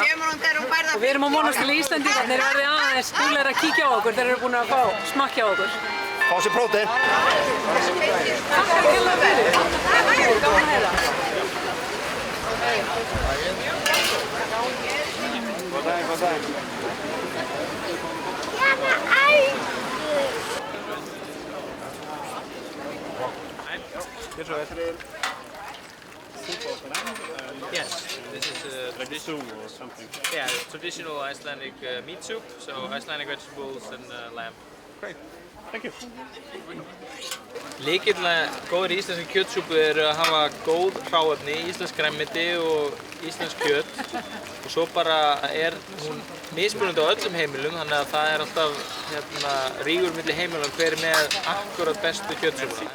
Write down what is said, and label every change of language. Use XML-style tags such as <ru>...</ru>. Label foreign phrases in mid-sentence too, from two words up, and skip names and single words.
<is>Og við erum að vonast til að Íslendingarnir verði aðeins duglegir að kíkja á okkur þegar þeir eru búin að fá smakkja á okkur. Fá sér prótein. Takk kærlega fyrir. Gaman að heyra. Góðan daginn, góðan daginn.</is> <en>Yes, this is traditional or something. Yeah, traditional Icelandic meat soup, so Icelandic vegetables and lamb. Great, thank you.</en> <is>Lykillinn góður í íslenski kjötsúpu er að hafa góð hráefni, íslensk grænmeti og íslensk kjöt. Og svo bara er hún mismunandi á öllum heimilum, þannig að það er alltaf rígur milli heimilum hver er með akkurat bestu kjötsúpuna.</is>